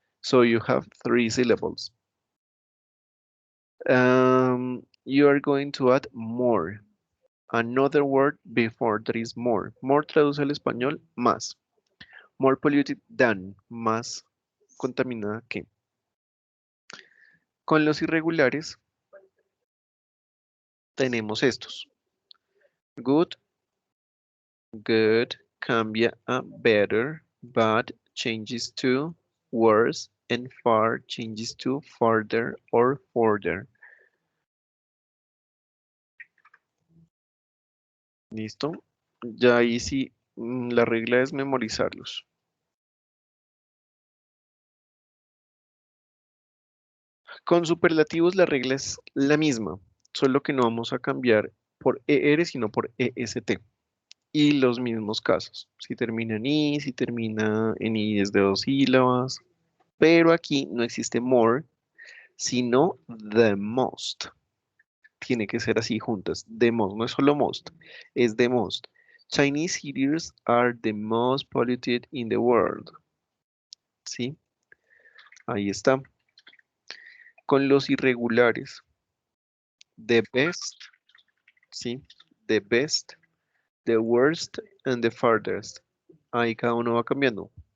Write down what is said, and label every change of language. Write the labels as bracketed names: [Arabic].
[English] So you have three syllables. You are going to add more, another word before there is more. [Spanish] More traduce al español, más. [English] More polluted than, [Spanish] más contaminada que. Con los irregulares tenemos estos. [English] Good, good, [Spanish] cambia a [English] better, bad changes to worse, and far changes to farther or further. [Spanish] ¿Listo? Ya ahí sí, la regla es memorizarlos. Con superlativos la regla es la misma, solo que no vamos a cambiar por ER, sino por EST. Y los mismos casos, si termina en I, si termina en I es de dos sílabas, pero aquí no existe more, sino the most. Tiene que ser así juntas, the most, no es solo most, es the most. [English] Chinese cities are the most polluted in the world. [Spanish] ¿Sí? Ahí está. Con los irregulares, the best, ¿sí? [English] The best, the worst, and the farthest. [Spanish] Ahí cada uno va cambiando.